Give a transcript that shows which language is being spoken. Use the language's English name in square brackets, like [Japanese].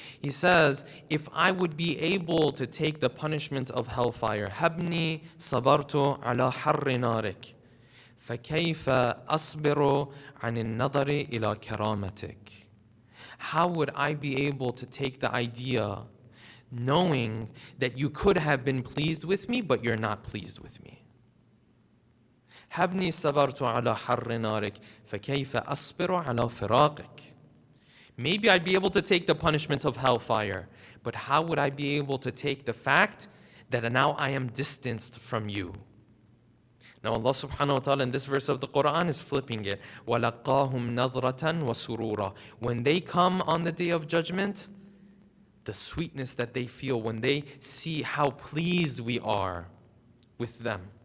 [English] He says, if I would be able to take the punishment of hellfire, [Arabic] habni sabartu ala harri narik, فكيف أصبر عن النظر إلى كرامتك. [English] How would I be able to take the idea knowing that you could have been pleased with me, but you're not pleased with me? [Arabic] حبني صبرت على حر نارك فكيف أصبر على فراقك. [English] Maybe I'd be able to take the punishment of hellfire, but how would I be able to take the fact that now I am distanced from you? Now Allah subhanahu wa ta'ala in this verse of the Quran is flipping it. [Arabic] وَلَقَّاهُمْ نَظْرَةً وَسُرُورًا. [English] When they come on the day of judgment, the sweetness that they feel when they see how pleased we are with them.